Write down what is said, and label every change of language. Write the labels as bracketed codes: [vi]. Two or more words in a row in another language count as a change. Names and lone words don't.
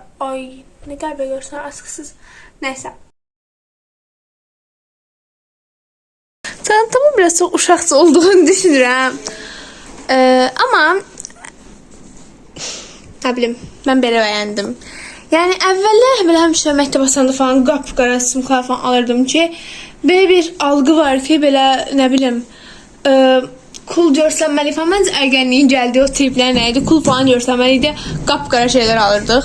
[tr] Ay ne kadar görsen askısız. Neyse. [az] Çantamın biraz çok uşaqçı olduğunu düşünürəm. [tr] Ama ne bileyim ben [az] belə bəyəndim. Yani əvvəllər belə həmişə məktəb asanda falan qapqara sumkalar falan alırdım ki, belə bir algı var ki, belə [tr] ne bileyim [az] cool görsənməli falan. Məncə ərgənliyin gəldiyi o triplər nə idi? Cool falan görsənməli qapqara şeyler alırdıq.